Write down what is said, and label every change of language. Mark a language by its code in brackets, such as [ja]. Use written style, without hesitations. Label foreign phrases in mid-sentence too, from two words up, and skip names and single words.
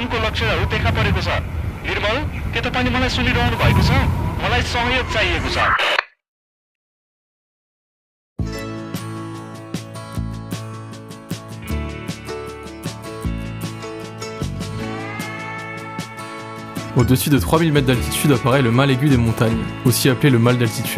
[ne] लक्ष्यहरू देखा परेको छ। निर्मल, के तपाईले मलाई सुनिरहनु भएको छ? मलाई सहयोग चाहिएको छ। [fr] Au-dessus de 3000 mètres d'altitude apparaît le mal aigu des montagnes, aussi appelé le mal d'altitude.